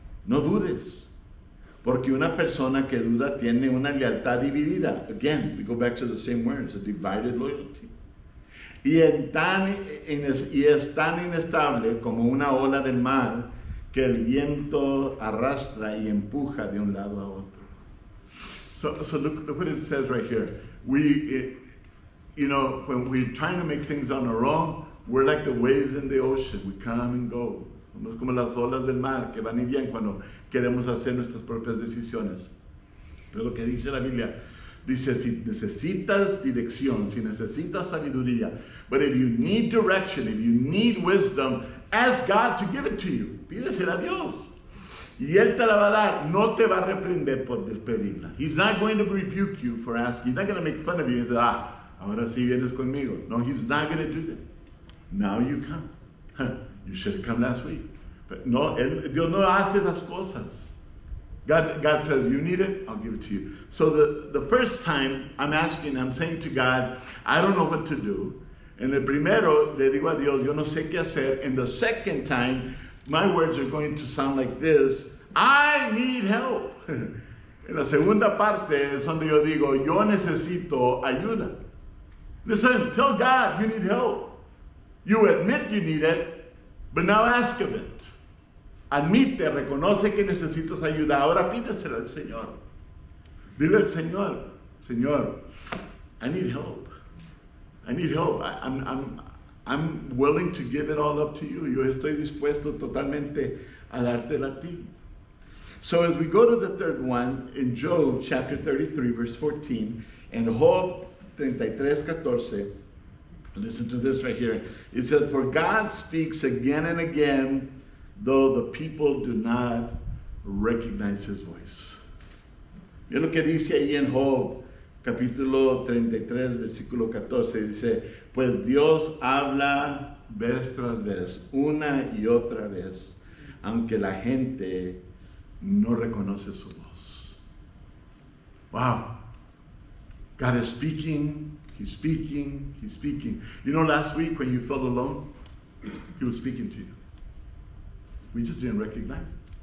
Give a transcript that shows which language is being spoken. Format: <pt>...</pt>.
<es>No dudes, porque una persona que duda tiene una lealtad dividida.</es> <en>Again, we go back to the same words, a divided loyalty.</en> <es>Y es tan inestable como una ola del mar que el viento arrastra y empuja de un lado a otro.</es> <en>So look what it says right here. When we're trying to make things on our own, we're like the waves in the ocean. We come and go.</en> <es>Somos como las olas del mar que van y vienen cuando queremos hacer nuestras propias decisiones. Pero lo que dice la Biblia, dice, si necesitas dirección, si necesitas sabiduría,</es> <en>but if you need direction, if you need wisdom, ask God to give it to you.</en> <es>Pídesela a Dios. Y Él te la va a dar. No te va a reprender por despedirla.</es> <en>He's not going to rebuke you for asking. He's not going to make fun of you and say,</en> <es>ahora sí vienes conmigo.</es> <en>No, He's not going to do that. Now you come. You should have come last week. But no,</en> <es>Dios no hace esas cosas.</es> <en>God says, you need it, I'll give it to you. So the first time I'm saying to God, I don't know what to do.</en> <es>En el primero, le digo a Dios, yo no sé qué hacer.</es> <en>And the second time, my words are going to sound like this, I need help.</en> <es>En la segunda parte es donde yo digo, yo necesito ayuda.</es> <en>Listen, tell God you need help. You admit you need it, but now ask of it.</en> <es>Admite, reconoce que necesitas ayuda. Ahora pídesela al Señor. Dile al Señor, Señor,</es> <en>I need help. I need help. I'm willing to give it all up to you.</en> <es>Yo estoy dispuesto totalmente a dártela a ti.</es> <en>So as we go to the third one, in Job chapter 33, verse 14, and Job 33:14, listen to this right here. It says, for God speaks again and again, though the people do not recognize his voice.</en> <es>Mira lo que dice ahí en Job, capítulo 33, versículo 14, dice, pues Dios habla vez tras vez, una y otra vez, aunque la gente no reconoce su voz.</es> <en>Wow. God is speaking, He's speaking, He's speaking. You know, last week when you felt alone, He was speaking to you. We just didn't recognize it.</en>